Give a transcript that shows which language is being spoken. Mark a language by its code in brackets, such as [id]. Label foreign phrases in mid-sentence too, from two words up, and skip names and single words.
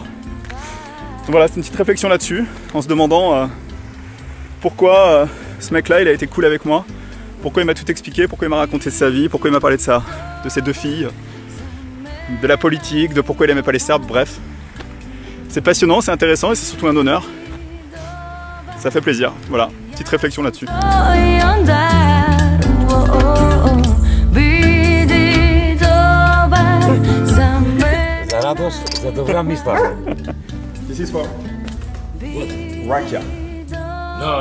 [fr] Donc voilà, c'est une petite réflexion là-dessus, en se demandant pourquoi ce mec-là, il a été cool avec moi, pourquoi il m'a tout expliqué, pourquoi il m'a raconté sa vie, pourquoi il m'a parlé de ses 2 filles, de la politique, de pourquoi il aimait pas les Serbes, bref. C'est passionnant, c'est intéressant et c'est surtout un honneur. Ça fait plaisir, voilà, petite réflexion là-dessus. [mk] Za radost, za dobra misla. [en] This is for Rakia. No.